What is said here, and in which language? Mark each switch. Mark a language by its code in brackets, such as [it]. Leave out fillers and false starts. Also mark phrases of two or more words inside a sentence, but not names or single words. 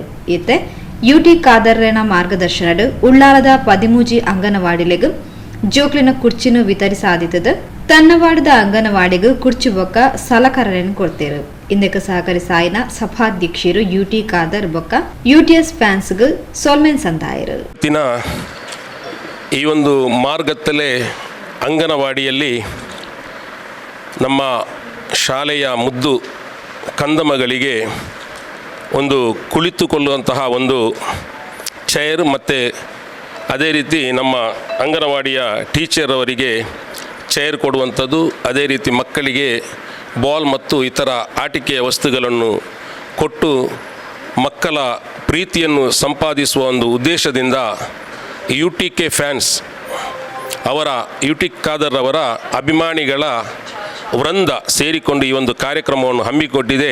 [tcy] ಇತ್ತೆ ಯುಟಿ ಖಾದರ್ನ ಮಾರ್ಗದರ್ಶನಡ್ ಉಳ್ಳಾಲದ 13 ಅಂಗನವಾಡಿಲೆಗ್ ಜೋಕ್ಲಿನ ಕುರ್ಚಿನ ವಿತರಿಸಾದಿತದ ತನ್ನವಾಡದ ಅಂಗನವಾಡಿಗೂ ಕುರ್ಚಿ ಬೊಕ್ಕ ಸಲಕರಣೆಯನ್ನು ಕೊಡ್ತೇರು. ಇಂದಕ್ಕೆ ಸಹಕರಿಸಾಯಿನ ಸಭಾಧ್ಯಕ್ಷರು ಯುಟಿ ಖಾದರ್ ಬೊಕ್ಕ ಯುಟಿಎಸ್ ಫ್ಯಾನ್ಸ್ಗ್ ಸೋಲ್ಮೆನ್ ಸಂದಾಯರು. [kn] ಈ ಒಂದು ಮಾರ್ಗತ್ತಲೆ ಅಂಗನವಾಡಿಯಲ್ಲಿ ನಮ್ಮ ಶಾಲೆಯ ಮುದ್ದು ಕಂದಮಗಳಿಗೆ ಒಂದು ಕುಳಿತುಕೊಳ್ಳುವಂತಹ ಒಂದು ಚೇರ್ ಮತ್ತು ಅದೇ ರೀತಿ ನಮ್ಮ ಅಂಗನವಾಡಿಯ ಟೀಚರ್ ಅವರಿಗೆ ಚೇರ್ ಕೊಡುವಂಥದ್ದು, ಅದೇ ರೀತಿ ಮಕ್ಕಳಿಗೆ ಬಾಲ್ ಮತ್ತು ಇತರ ಆಟಿಕೆಯ ವಸ್ತುಗಳನ್ನು ಕೊಟ್ಟು ಮಕ್ಕಳ ಪ್ರೀತಿಯನ್ನು ಸಂಪಾದಿಸುವ ಒಂದು ಉದ್ದೇಶದಿಂದ ಯುಟಿಕೆ ಫ್ಯಾನ್ಸ್ ಅವರ ಯುಟಿ ಖಾದರ್ ಅವರ ಅಭಿಮಾನಿಗಳ ವೃಂದ ಸೇರಿಕೊಂಡು ಈ ಒಂದು ಕಾರ್ಯಕ್ರಮವನ್ನು ಹಮ್ಮಿಕೊಟ್ಟಿದೆ.